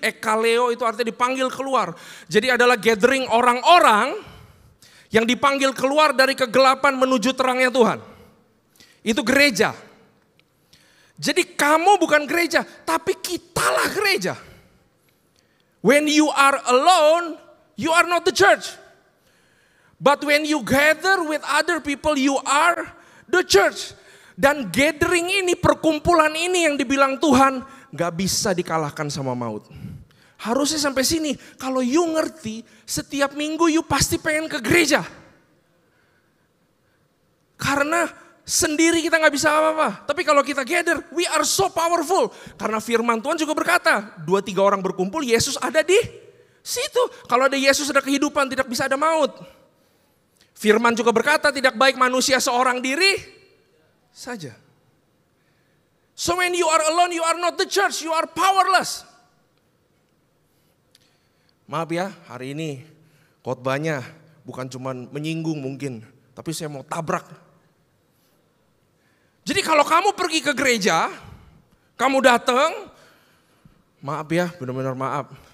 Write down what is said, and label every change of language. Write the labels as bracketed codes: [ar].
[id] Ekaleo itu artinya dipanggil keluar. Jadi adalah gathering orang-orang yang dipanggil keluar dari kegelapan menuju terangnya Tuhan. Itu gereja. Jadi kamu bukan gereja, tapi kitalah gereja. [en] When you are alone, you are not the church. But when you gather with other people, you are the church. [id] Dan gathering ini, perkumpulan ini yang dibilang Tuhan, gak bisa dikalahkan sama maut. Harusnya sampai sini, kalau you ngerti, setiap minggu you pasti pengen ke gereja. Karena sendiri kita gak bisa apa-apa. Tapi kalau kita gather, [en] we are so powerful. [id] Karena firman Tuhan juga berkata, 2-3 orang berkumpul, Yesus ada di situ. Kalau ada Yesus ada kehidupan, tidak bisa ada maut. Firman juga berkata tidak baik manusia seorang diri saja. [en] So when you are alone, you are not the church, you are powerless. [id] Maaf ya, hari ini khotbahnya bukan cuma menyinggung mungkin, tapi saya mau tabrak. Jadi kalau kamu pergi ke gereja, kamu datang, maaf ya, benar-benar maaf.